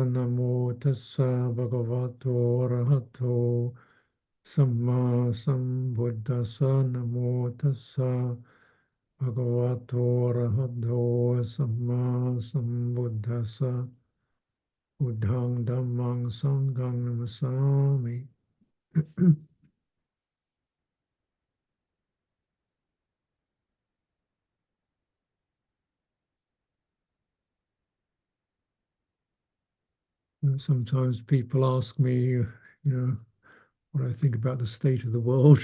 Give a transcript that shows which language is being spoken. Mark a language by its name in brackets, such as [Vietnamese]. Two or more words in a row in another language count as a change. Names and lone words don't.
[Pali] Namo tassa bhagavato arahato samma sambuddhassa. Namo tassa bhagavato arahato samma sambuddhassa. Buddhang dhammang sanghang namasami. [English] Sometimes people ask me, what I think about the state of the world.